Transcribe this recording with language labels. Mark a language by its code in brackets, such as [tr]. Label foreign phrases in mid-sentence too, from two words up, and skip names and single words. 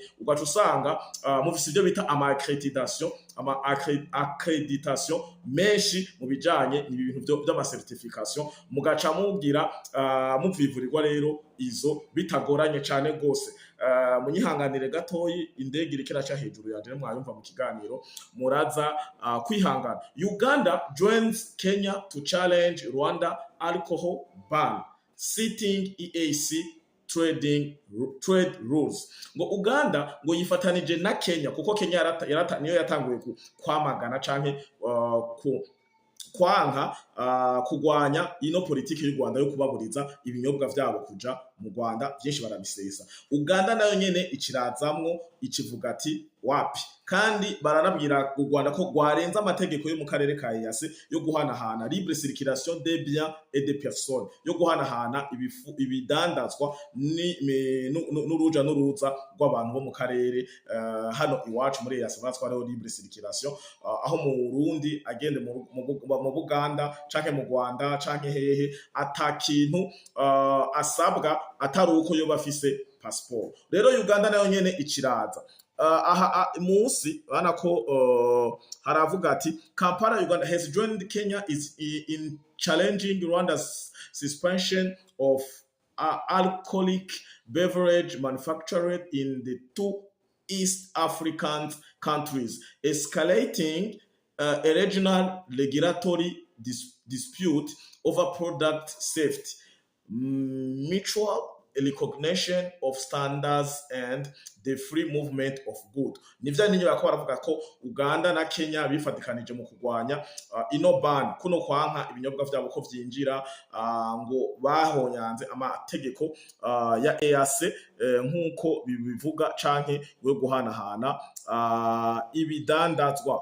[rn] Ugaca usanga mufise ivyo bita ama accreditation menshi mu bijanye n'ibintu by'ama certification, mugaca mubwira muvivurirwa rero izo bitagoranye cane gose. Munyihanganire gatoyi indege irikira cha hejuru yanje mwayumva mu kiganiro muraza kwihangana. [en] Uganda joins Kenya to challenge Rwanda alcohol ban, citing EAC trade rules. [rn] Ngo Uganda ngo yifatanije na Kenya kuko Kenya niyo yatanguye kwamagana canke kwanka kugwanya ino politiki y'u Rwanda yo kubaburiza ibinyobwa vyabo kuja mu Rwanda, byinshi barabisesa. Uganda nayo nyene ikirazamwo ikivuga ati wapi, kandi baranabwira u Rwanda ko rwarenza amategeko yo mu karere ka EAC yo guhanahana [fr] libre circulation des biens et des personnes, [rn] yo guhanahana ibidandazwa n'uruja n'uruza rw'abantu bo mu karere. Hano iwacu muri EAC batwaraho [fr] libre circulation, [rn] aho mu Burundi agende mu Buganda canke mu Rwanda canke hehe atakintu asabwa atari uko yo bafise passport. Rero Uganda nayo nyene ikiraza munsi bana ko haravuga ati Kampala [en] Uganda has joined Kenya in challenging Rwanda's suspension of alcoholic beverage manufactured in the two East African countries, escalating a regional regulatory dispute over product safety, mutual recognition of standards and the free movement of good. [rn] Nivyo ninyo bakora baravuga ko Uganda na Kenya bifatikanije mu kugwanya ino ban, kuno kwanka ibinyobwa vyabo ko vyinjira ngo bahonyanze amategeko ya EAC nkuko bibivuga canke yo guhanahana ibidandazwa.